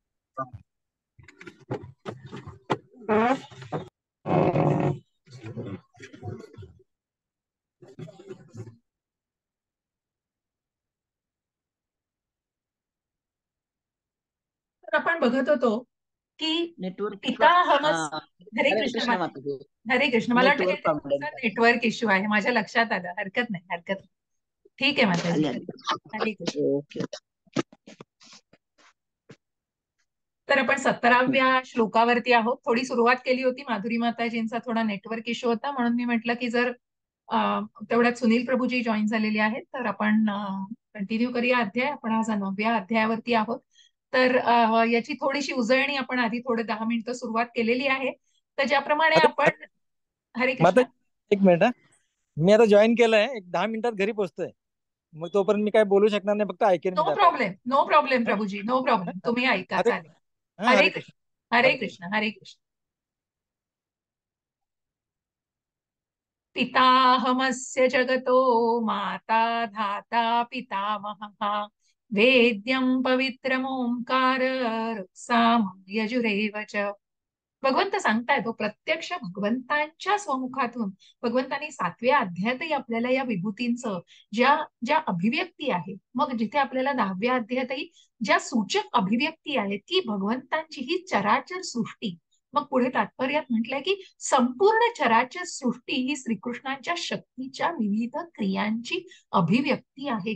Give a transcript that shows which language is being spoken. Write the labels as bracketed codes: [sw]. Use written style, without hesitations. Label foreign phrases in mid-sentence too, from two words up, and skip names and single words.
[mr] तर आपण बघत होतो की नेटवर्क पिता हमस. हरे हरे कृष्ण कृष्ण माताजी. हरे कृष्ण. मला वाटतं नेटवर्क काहीतरी प्रॉब्लेम. तुमचा [en] network issue [mr] आहे, माझ्या लक्षात आलं. हरकत नाही, हरकत नाही. ठीक आहे माताजी. आली आली. हरे कृष्ण. ओके. तर आपण 17व्या श्लोकावरती आहोत. थोडी सुरुवात केली होती, माधुरी माताजींचा थोडा [en] network issue [mr] होता, म्हणून मी म्हटलं की जर तेवढ्यात सुनील प्रभूजी जॉईन झालेले आहेत तर आपण कंटिन्यू करूया अध्याय. आपण आज 9व्या अध्यायावरती आहोत. तर याची थोडीशी उजळणी आपण आधी थोडे 10 मिनिटं सुरुवात केलेली आहे. तर ज्याप्रमाणे आपण हरे माता कृष्ण. एक मिनिट मी आता जॉईन केलंय, एक 10 मिनिटात घरी पोहोचतोय. मग तोपर्यंत मी काय बोलू शकणार नाही, फक्त ऐकेन मी नो डाटा. [en] problem, no problem prabhuji, no problem. [mr] तुम्ही ऐका, हरे चालेल. हा हरे हरे कृष्ण, कृष्ण हरे हरे कृष्ण. कृष्ण, हरे कृष्ण. [sa] पिताहमस्य जगतो माता धाता पितामहः वेद्यं पवित्रमोंकार साम यजुरेव च. [mr] भगवंत सांगताय तो प्रत्यक्ष भगवंतांच्या स्वमुखातून भगवंतांनी 7व्या अध्यायातही आपल्याला या विभूतींचं ज्या ज्या अभिव्यक्ती आहे, मग जिथे आपल्याला 10व्या अध्यायातही ज्या सूचक अभिव्यक्ती आहेत की भगवंतांची ही चराचर सृष्टी, मग पुढे तात्पर्यात म्हटलंय की संपूर्ण चराचर सृष्टी ही श्रीकृष्णांच्या शक्तीच्या विविध क्रियांची अभिव्यक्ती आहे.